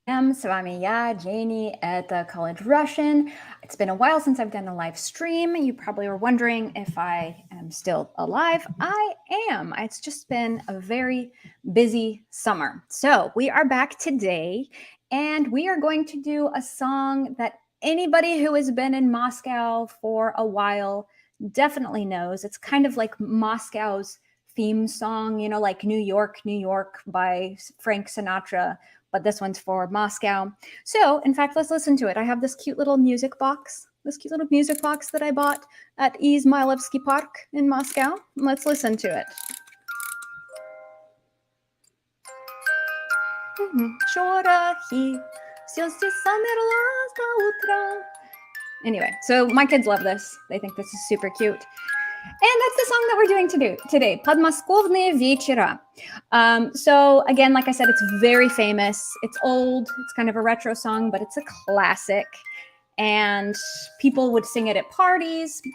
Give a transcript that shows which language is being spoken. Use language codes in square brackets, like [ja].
[ru] С вами я, Дженни, это College Russian. [en] It's been a while since I've done a live stream. You probably were wondering if I am still alive. I am. It's just been a very busy summer. So we are back today, and we are going to do a song that anybody who has been in Moscow for a while definitely knows. It's kind of like Moscow's theme song, like New York by Frank Sinatra, but this one's for Moscow. So, in fact, let's listen to it. I have this cute little music box, that I bought at Izmailovsky Park in Moscow. Let's listen to it. [ru] Шорохи, все здесь замерло до утра. [en] Anyway, so my kids love this. They think this is super cute. And that's the song that we're doing today, Podmoskovные вечера. So again, like I said, it's very famous. It's old. It's kind of a retro song, but it's a classic. And people would sing it at parties.